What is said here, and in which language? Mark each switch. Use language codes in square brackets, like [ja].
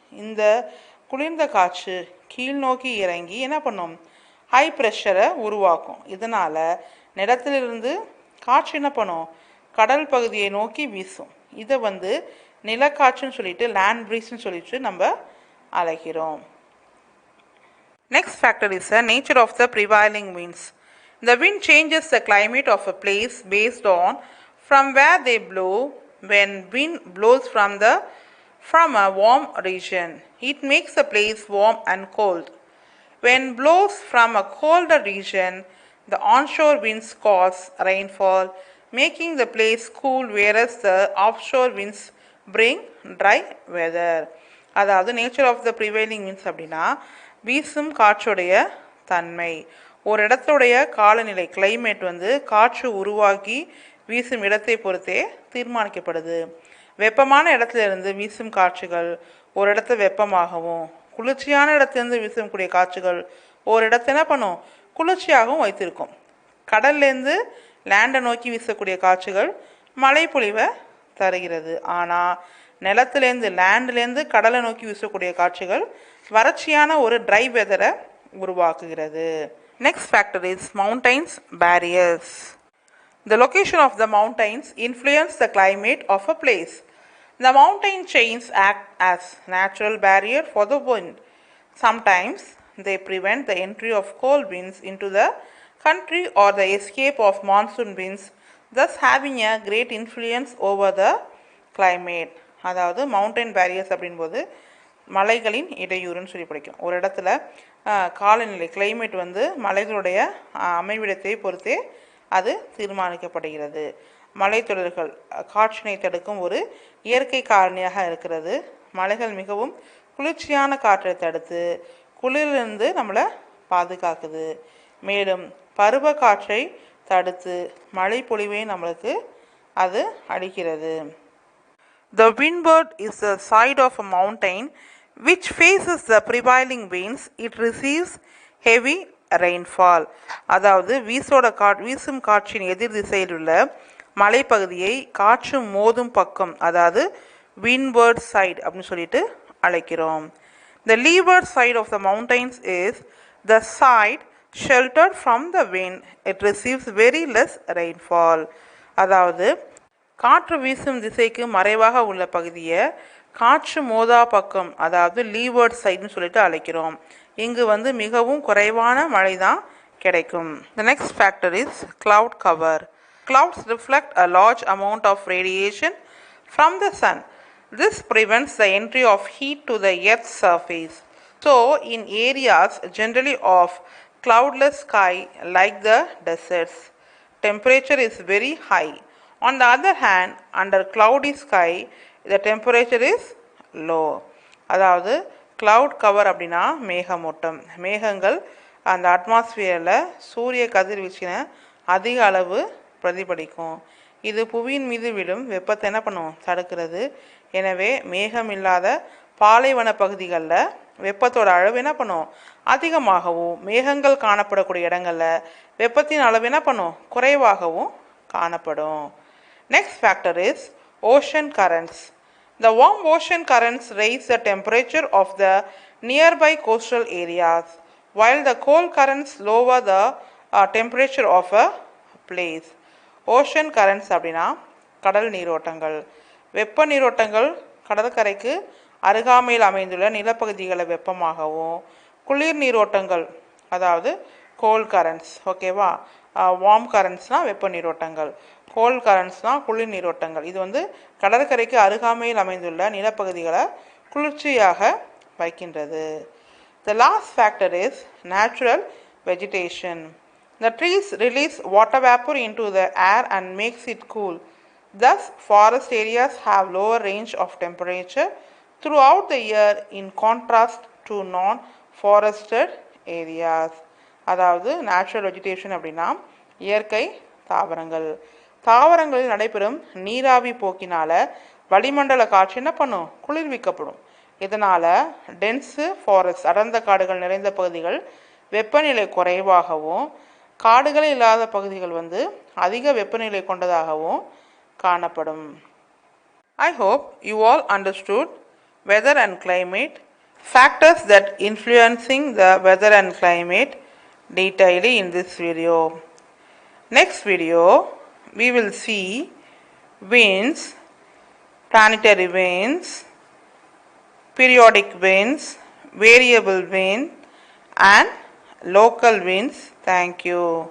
[ta] இந்த குளிர்ந்த காற்று கீழ் நோக்கி இறங்கி என்ன பண்ணும், ஹை ப்ரெஷரை உருவாக்கும். இதனால் நிலத்திலிருந்து காற்று என்ன பண்ணும், கடல் பகுதியை நோக்கி வீசும். இதை வந்து நிலக்காற்றுன்னு சொல்லிட்டு, லேண்ட் ப்ரீஸ்ன்னு சொல்லிட்டு நம்ம அழைக்கிறோம். [en] Next factor is the nature of the prevailing winds. The wind changes the climate of a place based on from where they blow. When wind blows from a warm region, it makes the place warm and cold. When blows from a colder region, the onshore winds cause rainfall, making the place cool, whereas the offshore winds bring dry weather. [ta] அதாவது [en] nature of the prevailing winds [ta] அப்படின்னா வீசும் காற்றுடைய தன்மை, ஒரு இடத்துடைய காலநிலை climate வந்து காற்று உருவாக்கி வீசும் இடத்தை பொறுத்தே தீர்மானிக்கப்படுது. வெப்பமான இடத்துலேருந்து வீசும் காற்றுகள் ஒரு இடத்த வெப்பமாகவும், குளிர்ச்சியான இடத்துலேருந்து வீசக்கூடிய காற்றுகள் ஒரு இடத்த என்ன பண்ணும், குளிர்ச்சியாகவும் வைத்திருக்கும். கடல்லேருந்து லேண்டை நோக்கி வீசக்கூடிய காற்றுகள் மழை பொழிவை தருகிறது. ஆனால் நிலத்துலேருந்து லேண்ட்லேருந்து கடலை நோக்கி வீசக்கூடிய காற்றுகள் வறட்சியான ஒரு ட்ரை வெதரை உருவாக்குகிறது. [en] Next factor is mountains barriers. The location of the mountains influence the climate of a place. The mountain chains act as natural barrier for the wind. Sometimes they prevent the entry of cold winds into the country or the escape of monsoon winds, thus having a great influence over the climate. [ta] அதாவது mountain barriers அப்படின்போது மலைகளின் இடையூறுன்னு சொல்லி படிக்கும். ஒரு இடத்துல காலநிலை climate வந்து மலைகளுடைய அமைவிடத்தை பொறுத்தே அது தீர்மானிக்கப்படுகிறது. மலைத்தொடர்கள் காற்றினை தடுக்கும் ஒரு இயற்கை காரணியாக இருக்கிறது. மலைகள் மிகவும் குளிர்ச்சியான காற்றை தடுத்து குளிரிலிருந்து நம்மளை பாதுகாக்குது. மேலும் பருவ காற்றை தடுத்து மழை பொழிவை நம்மளுக்கு அது அளிக்கிறது. [en] The windward is the side of a mountain which faces the prevailing winds. It receives heavy rainfall. [ta] அதாவது வீசும் காற்றின் எதிர் திசையில் உள்ள மலைப்பகுதியை காற்று மோதும் பக்கம், அதாவது விண்ட்வர்ட் சைடு அப்படின்னு சொல்லிட்டு அழைக்கிறோம். [en] The leeward side of the mountains is the side sheltered from the wind. It receives very less rainfall. [ta] அதாவது காற்று வீசும் திசைக்கு மறைவாக உள்ள பகுதியை காற்று மோதா பக்கம், அதாவது லீவர்ட் சைடுன்னு சொல்லிட்டு அழைக்கிறோம். இங்கு வந்து மிகவும் குறைவான மழை தான் கிடைக்கும். [en] The next factor is cloud cover. Clouds reflect a large amount of radiation from the sun. This prevents the entry of heat to the earth's surface. So, in areas generally of cloudless sky like the deserts, temperature is very high. On the other hand, under cloudy sky, the temperature is low. [ta] அதாவது cloud cover அப்படின்னா மேகமூட்டம். மேகங்கள் அந்த அட்மாஸ்பியரில் சூரிய கதிர்வீச்சினை அதிக அளவு பிரதிபலிக்கும். இது புவியின் மீது விடும் வெப்பத்தை என்ன பண்ணும், தடுக்கிறது. எனவே மேகம் இல்லாத பாலைவன பகுதிகளில் வெப்பத்தோட அளவு என்ன பண்ணும், அதிகமாகவும், மேகங்கள் காணப்படக்கூடிய இடங்களில் வெப்பத்தின் அளவு என்ன பண்ணும், குறைவாகவும் காணப்படும். [en] Next factor is ocean currents. The warm ocean currents raise the temperature of the nearby coastal areas, while the cold currents lower the temperature of a place. [ta] Ocean currents அப்படின்னா கடல் நீரோட்டங்கள். வெப்ப நீரோட்டங்கள் கடற்கரைக்கு அருகாமையில் அமைந்துள்ள நிலப்பகுதிகளை வெப்பமாகவும், குளிர் நீரோட்டங்கள் அதாவது கோல்ட் கரண்ட்ஸ், ஓகேவா, வார்ம் கரண்ட்ஸ்னால் வெப்ப நீரோட்டங்கள், கோல்ட் கரண்ட்ஸ்னால் குளிர் நீரோட்டங்கள். இது வந்து கடற்கரைக்கு அருகாமையில் அமைந்துள்ள நிலப்பகுதிகளை குளிர்ச்சியாக வைக்கின்றது. [en] The last factor is natural vegetation. The trees release water vapor into the air and makes it cool. Thus, forest areas have lower range of temperature throughout the year in contrast to non-forested areas. [ta] அதாவது natural vegetation அப்படின்னா இயற்கை தாவரங்கள். தாவரங்களில் நடைபெறும் நீராவி போக்கினால் வளிமண்டல காற்று என்ன பண்ணும்? குளிர்விக்கப்படும். இதனால் டென்ஸு ஃபாரஸ்ட் அடர்ந்த காடுகள் நிறைந்த பகுதிகள் வெப்பநிலை குறைவாகவும், காடுகளே இல்லாத பகுதிகள் அதிக வெப்பநிலை கொண்டதாகவும் காணப்படும். [en] I hope you all understood weather and climate, factors that influencing the weather and climate detailedly in this video. Next video we will see winds, planetary winds, periodic winds, variable wind and local winds. Thank you.